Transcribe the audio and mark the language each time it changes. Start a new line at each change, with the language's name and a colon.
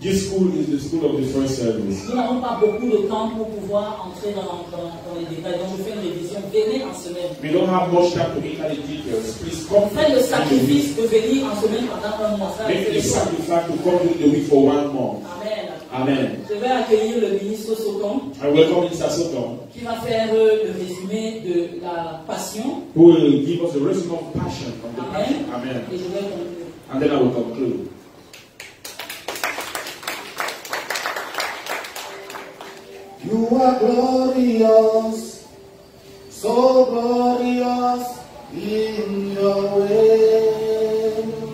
English: this school is the school of the first service.
French: Nous n'avons pas beaucoup de temps pour pouvoir entrer dans les détails. Donc, je fais une révision. Venez en semaine.
English: We don't have much time to enter the details. Please come
French: Faites le
English: and
French: sacrifice de venir en semaine pendant un mois. Ça,
English: make the
French: c'est ça.
English: sacrifice to come during the week for 1 month. Amen. Amen.
French: Je vais accueillir le ministre Soton
English: I welcome Mr. Soton,
French: qui va faire le résumé de la passion.
English: who will give us a resume of passion from the passion. Amen. Amen.
French: Et je vais conclure.
English: And then I will conclude. You are glorious, so glorious in your way.